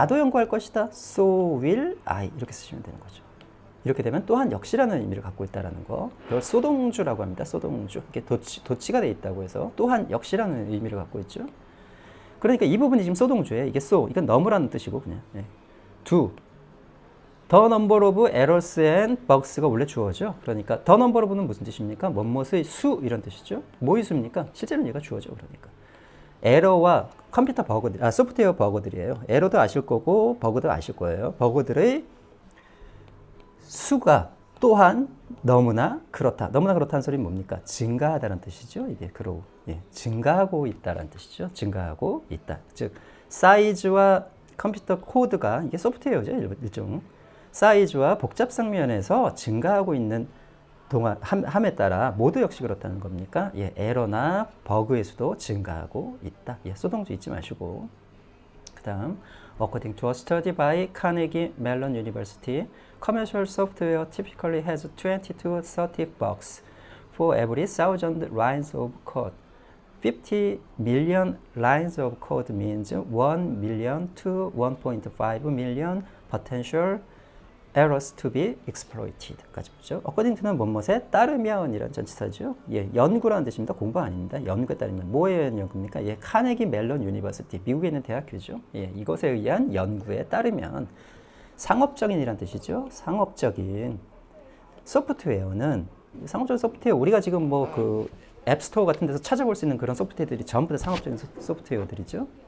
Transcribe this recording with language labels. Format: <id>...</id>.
<ko>나도 연구할 것이다.</ko> <en>so will I.</en> <ko>이렇게 쓰시면 되는 거죠. 이렇게 되면 또한 역시라는 의미를 갖고 있다는 거. 그걸 소동주라고 합니다. 소동주. 이게 도치가 돼 있다고 해서 또한 역시라는 의미를 갖고 있죠. 그러니까 이 부분이 지금 소동주예요. 이게 이건 너무라는 뜻이고 그냥.</ko> <en>do. The number of errors and bugs가</en> <ko>원래 주어죠. 그러니까 the number of는 무슨 뜻입니까? 뭐뭇의 수 이런 뜻이죠. 뭐의 수입니까? 실제로는 얘가 주어죠. 그러니까 에러와 컴퓨터 버그들, 소프트웨어 버그들이에요. 에러도 아실 거고 버그도 아실 거예요. 버그들의 수가 또한 너무나 그렇다. 너무나 그렇다는 소리는 뭡니까? 증가하다는 뜻이죠. 이게 grow. 증가하고 있다는 뜻이죠. 증가하고 있다. 즉 사이즈와 컴퓨터 코드가 이게 소프트웨어죠. 일종. 사이즈와 복잡성 면에서 증가하고 있는 함에 따라 모두 역시 그렇다는 겁니까? 에러나 버그의 수도 증가하고 있다. 소동주 잊지 마시고. 그 다음</ko> <en>According to a study by Carnegie Mellon University, commercial software typically has 20 to 30 bugs for every 1,000 lines of code. 50 million lines of code means 1 million to 1.5 million potential errors to be exploited까지 보죠.</en> <ko>according to는 뭐뭐에 따르면이라는 전치사죠. 예, 연구라는 뜻입니다. 공부 아닙니다. 연구에 따르면 뭐에 의한 연구입니까? 예, 카네기 멜론 유니버시티, 미국에 있는 대학교죠. 예, 이것에 의한 연구에 따르면 상업적인이라는 뜻이죠. 상업적인 소프트웨어는 상업적인 소프트웨어 우리가 지금 뭐 그 앱스토어 같은 데서 찾아볼 수 있는 그런 소프트웨어들이 전부 다 상업적인 소프트웨어들이죠.</ko>